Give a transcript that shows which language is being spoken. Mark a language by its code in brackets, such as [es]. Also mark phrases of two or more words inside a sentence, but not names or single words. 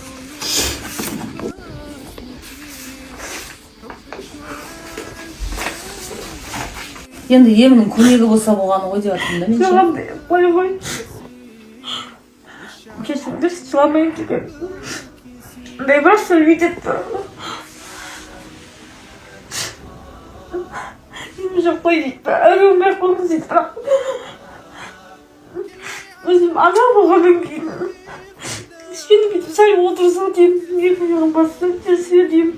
[kk] Енді емнің көмегі болса болғаны ғой деп жатырмын да мен ше. Жыламдай, қой. Кешіріңдер, жыламайын деген. [ru] Да и просто видит. [kk] Жоқ қой дейді, әрі өмір қойыңыз дейді, бірақ өзім ана болғаннан кейін кішкене бүйтіп сәл отырса деймін, екі жағын басып жүрсе деймін.